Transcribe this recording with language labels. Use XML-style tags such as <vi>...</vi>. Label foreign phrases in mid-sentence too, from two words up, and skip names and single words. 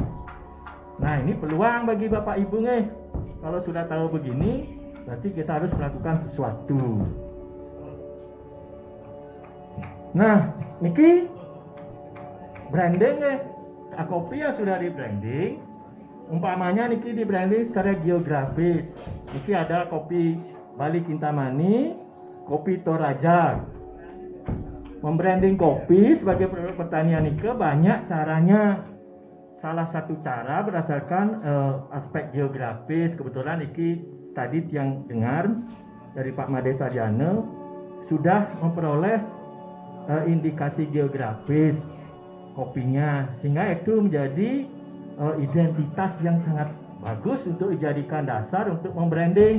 <id>Nah, ini peluang bagi Bapak Ibu nih. Kalau sudah tahu begini, berarti kita harus melakukan sesuatu. Nah, niki branding nih. Kopi yang sudah di branding, umpamanya niki di branding secara geografis. Niki ada kopi Bali Kintamani, kopi Toraja. Membranding kopi sebagai produk pertanian niki banyak caranya. Salah satu cara berdasarkan aspek geografis. Kebetulan iki tadi yang dengar dari Pak Made Sarjana sudah memperoleh indikasi geografis kopinya, sehingga itu menjadi identitas yang sangat bagus untuk dijadikan dasar untuk membranding.</id>